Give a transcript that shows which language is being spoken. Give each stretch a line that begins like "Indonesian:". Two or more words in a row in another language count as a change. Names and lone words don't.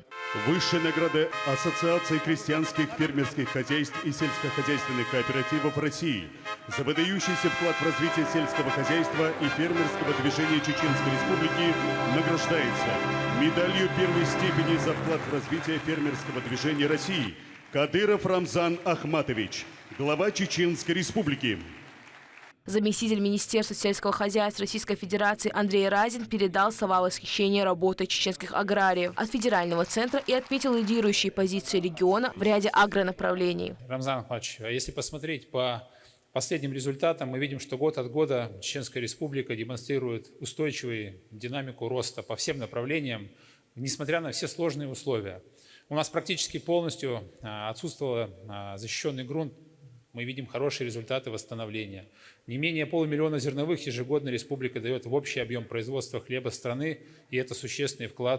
Russian: Высшая награда Ассоциации крестьянских фермерских хозяйств и сельскохозяйственных кооперативов России за выдающийся вклад в развитие сельского хозяйства и фермерского движения Чеченской Республики награждается медалью первой степени за вклад в развитие фермерского движения России Кадыров Рамзан Ахматович, глава Чеченской Республики. Заместитель Министерства сельского хозяйства Российской Федерации Андрей Разин передал слова восхищения работой чеченских аграриев от федерального центра и отметил лидирующие позиции региона в ряде агронаправлений. Рамзан Ахматович, если посмотреть по последним результатам, мы видим, что год от года Чеченская Республика демонстрирует устойчивую динамику роста по всем направлениям, несмотря на все сложные условия. У нас практически полностью отсутствовал защищенный грунт. Мы видим хорошие результаты восстановления. Не менее 500 000 зерновых ежегодно республика дает в общий объем производства хлеба страны, и это существенный вклад.